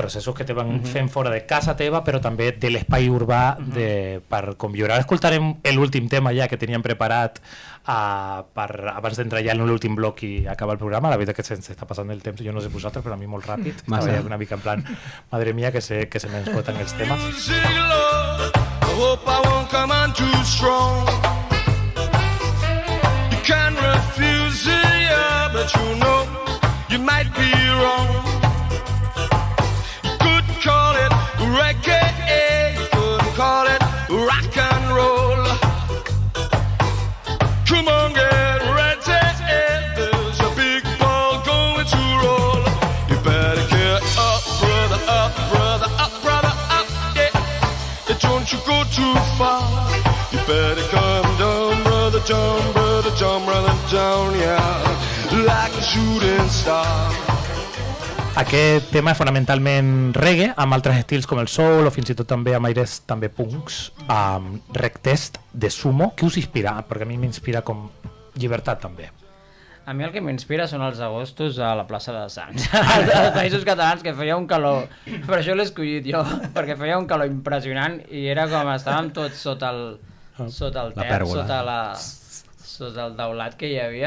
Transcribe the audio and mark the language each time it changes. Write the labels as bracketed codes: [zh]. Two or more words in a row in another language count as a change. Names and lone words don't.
[ca] Processos que te van fent fora de casa teva, però també de l'espai urbà per conviure. Ara escoltarem l'últim tema ja que teníem preparat abans d'entrar ja en l'últim bloc i acabar el programa. La veritat que se'ns està passant el temps, jo no sé vosaltres, però a mi molt ràpid. Estava ja una mica en plan, [es] madre mía, [ca] que se m'esgoten els temes. [en] I hope I won't come on too strong. You can refuse it, yeah, but you know you might be wrong. You could call it reggae, you could call it rock and roll. Come on, get ready, there's a big ball going to roll. You better get up, brother, up, brother, up, brother, up, yeah. Don't you go too far. You better come down, brother, down, brother, down, brother, down, yeah. Like a shooting star. [ca] Aquest tema és fonamentalment reggae, amb altres estils com el soul o fins i tot també amb aires també punks, Rectest de Sumo. Què us inspira? Perquè a mi m'inspira com llibertat també. A mi el que m'inspira són els agostos a la plaça de Sants, als Països Catalans, que feia un calor, per això l'he escollit jo, perquè feia un calor impressionant i era com estàvem tots sota el terra, sota el teulat que hi havia.